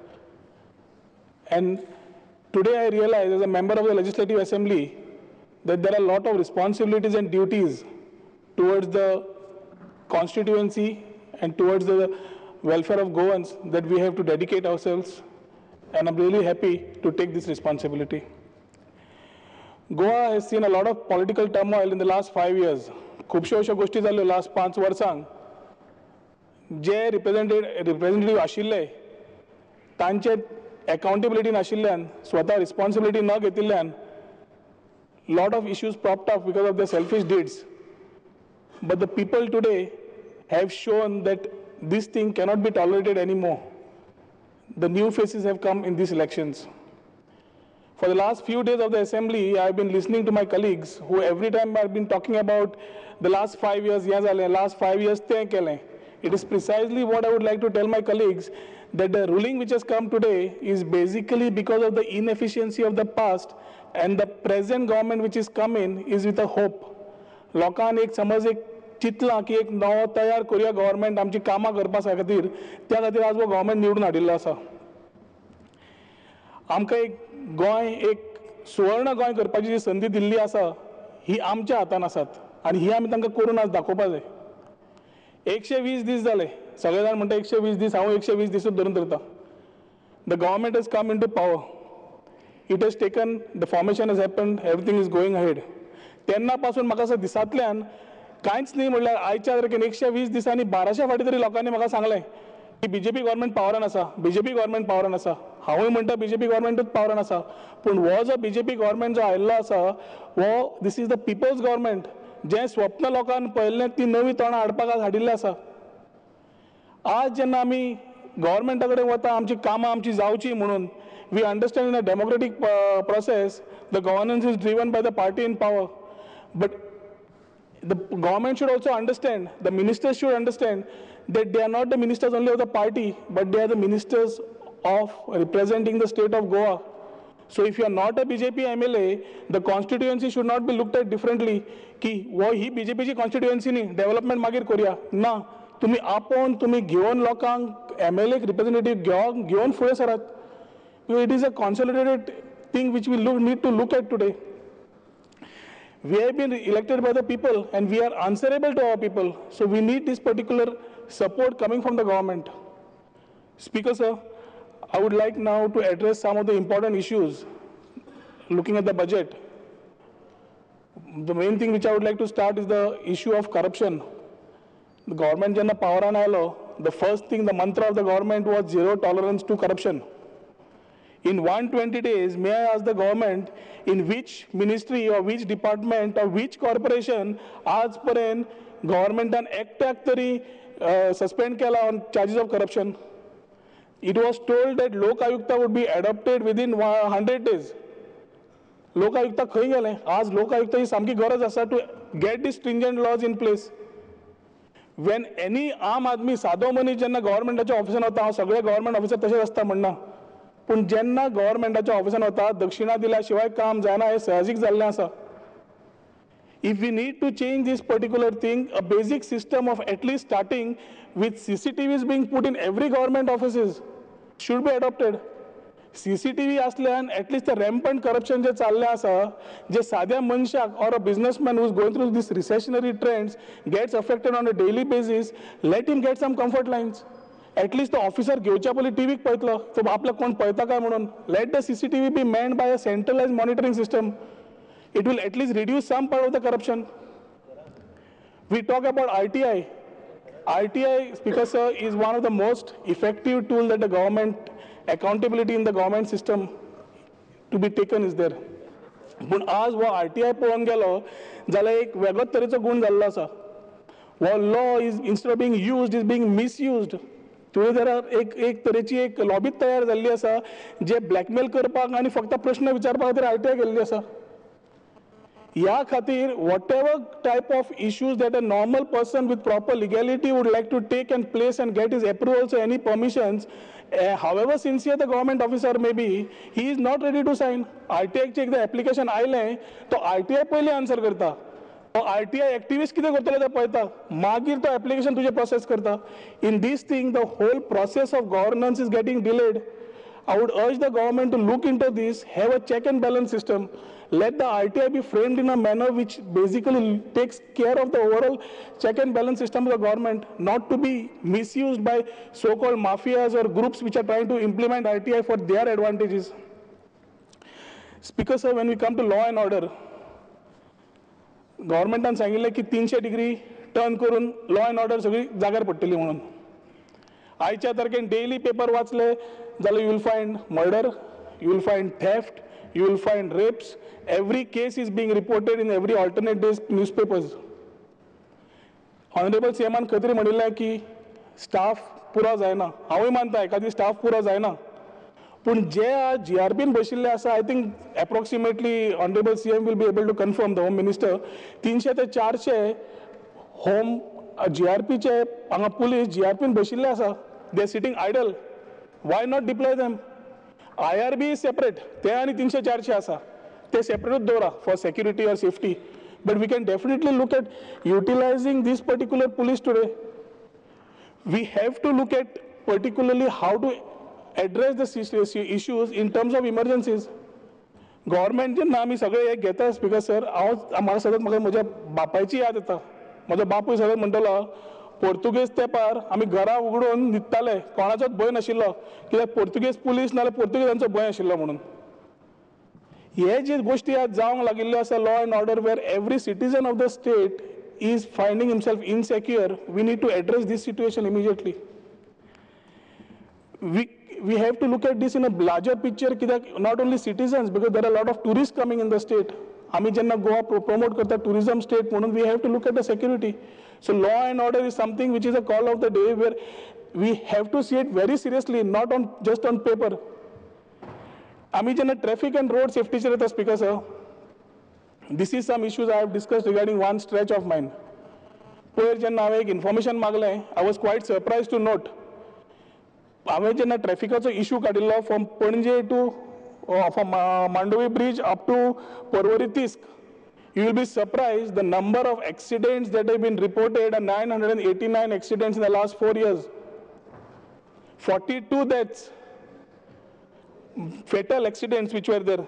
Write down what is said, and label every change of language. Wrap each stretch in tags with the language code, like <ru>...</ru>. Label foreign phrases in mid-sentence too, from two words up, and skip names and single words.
<en>And today I realize as a member of the Legislative Assembly that there are a lot of responsibilities and duties towards the constituency and towards the welfare of Goans that we have to dedicate ourselves, and I'm really happy to take this responsibility. Goa has seen a lot of political turmoil in the last 5 years.</en> <kok>खुबश्यो अश्यो गोष्टी जाल्यो लास्ट 5 वर्सांक जे रिप्रेझेंटेटिव्ह आशिल्ले तांचे अकाउंटेबिलिटी नाशिल्ल्यान स्वता रिस्पॉन्सिबिलिटी न घेतिल्ल्यान</kok> <en>lot of issues propped up because of their selfish deeds. But the people today have shown that this thing cannot be tolerated anymore. The new faces have come in these elections. For the last few days of the assembly, I have been listening to my colleagues who every time I have been talking about the last 5 years, last 5 years, it is precisely what I would like to tell my colleagues, that the ruling which has come today is basically because of the inefficiency of the past, and the present government which is coming is with a hope.</en> <kok>लोकांन एक समज एक चिंतला की एक नवो तयार करूया गव्हर्नमेंट आमची कामां करपा खातीर, त्या खातीर आज वो गव्हर्नमेंट निवडून हाडिल्लो आसा. आमकां एक गोंय एक सुवर्ण गोंय करपाची जी संदी दिल्ली आसा ही आमच्या हातान आसात आनी ही आमी तांकां करून आज दाखोवपा जाय. 120 दीस जाले, सगळे जाण म्हणटा 120 दीस, हांव 120 दीसच धरून धरता.</kok> <en>the government has come into power. It has taken, the formation has happened, everything is going ahead.</en> <kok>तेन्ना पासून म्हाका असं दिसांतल्यान कांयच न्ही म्हणल्यार आयच्या तारखेन 120 दिसांनी 1200 फावटी तरी लोकांनी म्हाका सांगलें की बीजेपी गव्हर्नमेंट पावरान आसा, बीजेपी गव्हर्नमेंट पावरान आसा. हांवूय म्हणटा बीजेपी गव्हर्नमेंटूच पावरान आसा, पूण हो जो बीजेपी गव्हर्नमेंट जो आयिल्लो आसा हो</kok> <en>this is the people's government.</en> <kok>जें स्वप्न लोकांनी पळयल्लें ती नवी तोंडां हाडपाक आज हाडिल्लें आसा. आज जेन्ना आमी गव्हर्नमेंटा कडेन वता आमची कामां आमची जावची म्हणून,</kok> <en>we understand in a democratic process the governance is driven by the party in power, but the government should also understand, the ministers should understand that they are not the ministers only of the party, but they are the ministers of representing the state of Goa. So if you are not a BJP MLA, the constituency should not be looked at differently</en> <kok>की वो ही BJP ची constituency न्ही, development मागीर करूया ना. तुम्ही आपोवन तुम्ही घेवन लोकांक</kok> <en>MLA representative</en> <kok>घेवन फुडें सरात.</kok> <en>It is a consolidated thing which we need to look at today. We have been elected by the people and we are answerable to our people. So we need this particular support coming from the government. Speaker, sir, I would like now to address some of the important issues looking at the budget. The main thing which I would like to start is the issue of corruption. The government</en> <kok>jenna power an aylo,</kok> <en>the first thing, the mantra of the government was zero tolerance to corruption. In 120 days, may I ask the government in which ministry or which department or which corporation</en> <kok>आजपर्यंत governmentan एकट्याक तरी suspend केला</kok> <en>on charges of corruption? It was told that Lok Ayukta would be adopted within 100 days.</en> <kok>Lok Ayukta खंय गेले? आज Lok Ayukta ही सामकी गरज आसा</kok> <en>to get these stringent laws in place. When any</en> <kok>आम आदमी सादो मनीस जेन्ना गव्हर्नमेंटाच्या ऑफिसान वता, हांव सगळे</kok> <en>government officer</en> <kok>तशेंच आसता म्हणना, पूण जेन्ना गव्हर्नमेंटाच्या ऑफिसान वता दक्षिणा दिल्या शिवाय काम जायना हें साहजीक जाल्लें आसा.</kok> <en>If we need to change this particular thing, a basic system of at least starting with CCTVs being put in every government offices should be adopted. CCTV असल्यान at least the rampant corruption</en> <kok>जे चाललें आसा, जे साद्या मनशाक</kok> <en>or a businessman who is going through these recessionary trends gets affected on a daily basis, let him get some comfort lines. At least the officer</en> <kok>घेवच्या पयलीं टीव्हीक पळयतलो, तो आपल्याक कोण पळयता काय म्हणून.</kok> <en>Let the CCTV be manned by a centralized monitoring system. It will at least reduce some part of the corruption. We talk about RTI. RTI, Speaker sir, is one of the most effective tools that the government, accountability in the government system to be taken is there.</en> <kok>पूण आज वो RTI पळोवंक गेलो जाल्यार एक वेगळोच तरेचो गुण जाल्लो आसा.</kok> <en>वो law is instead of being used is being misused.</en> <kok>तुवें जर एक तरेची एक लॉबीच तयार जाल्ली आसा जे ब्लॅकमेल करपाक आनी फक्त प्रश्न विचारपा खातीर आरटीआय गेल्ली आसा. ह्या खातीर</kok> <en>whatever type of issues that a normal person with proper legality would like to take and place and get his approvals or any permissions, however sincere the government officer may be, he is not ready to sign.</en> <kok>RTI चे एकदा application आयलें तो RTI पयलीं आन्सर करता. RTI activist कितें करतलो तें पळयता, मागीर तो application तुजें process करता.</kok> <en>In this thing, the whole process of governance is getting delayed. I would urge the government to look into this, have a check and balance system. Let the RTI be framed in a manner which basically takes care of the overall check and balance system of the government, not to be misused by so-called mafias or groups which are trying to implement RTI for their advantages. Speaker sir, when we come to law and order,</en> <kok>गव्हर्मेंटान सांगिल्लें की 300</kok> <en>degree turn</en> <kok>करून</kok> <en>law and order</en> <kok>सगळी जाग्यार पडटली म्हणून. आयच्या तारखेन</kok> <en>daily paper</en> <kok>वाचले जाल्यार</kok> <en>you will find murder, you will find theft, you will find rapes. Every case is being reported in every alternate days newspapers. Honorable CM</en> <kok>खंय तरी म्हणिल्लें की स्टाफ पुरो जायना. हांवूय मानता एखादी स्टाफ पुरो जायना, पूण जे आज GRPन बशिल्ले आसा,</kok> <en>I think approximately honourable CM will be able to confirm, the home minister,</en> <kok>300 ते 400 होम GRPचे हांगा पुलीस GRPन बशिल्ले आसा.</kok> <en>They are sitting idle. Why not deploy them? IRB is separate.</en> <kok>ते आणि 300-400 आसा, ते सेपरेटूच दवरा</kok> <en>for security or safety. But we can definitely look at utilizing this particular police today. We have to look at particularly how to address the issues in terms of emergencies.</en> <kok>Government जेन्ना आमी सगळे एक घेता,</kok> <en>speaker sir,</en> <kok>म्हाका सदांच म्हाका म्हज्या बापायची याद येता. म्हजो बापूय सदांच म्हणटलो पोर्तुगेज तेंपार आमी घरां उगडून न्हिदताले, कोणाचोच भंय नाशिल्लो, कित्याक पोर्तुगेज पुलीस नाल्यार पोर्तुगेजांचो भंय आशिल्लो म्हणून. हे जे गोश्टी आज जावंक लागिल्ल्यो आसा</kok> <en>law and order, where every citizen of the state is finding himself insecure, we need to address this situation immediately. We have to look at this in a larger picture, not only citizens, because there are a lot of tourists coming in the state.</en> <kok>Ami jenna Goa promote karta</kok> <en>tourism state, we have to look at the security. So law and order is something which is a call of the day, where we have to see it very seriously, not on just on paper.</en> <kok>Ami jenna</kok> <en>traffic and road safety चे speaker sir. This is some issues I have discussed regarding one stretch of mine.</en> <kok>Poer jenna हांवें एक information मागलें,</kok> <en>I was quite surprised to note.</en> <kok>हांवें जेन्ना ट्रॅफिकाचो इशू काडिल्लो</kok> <en>from Panaji to from Mandovi Bridge up to Porvorim Tisk, you will be surprised the number of accidents that have been reported, and 989 accidents in the last 4 years. 42 deaths, fatal accidents which were there.</en>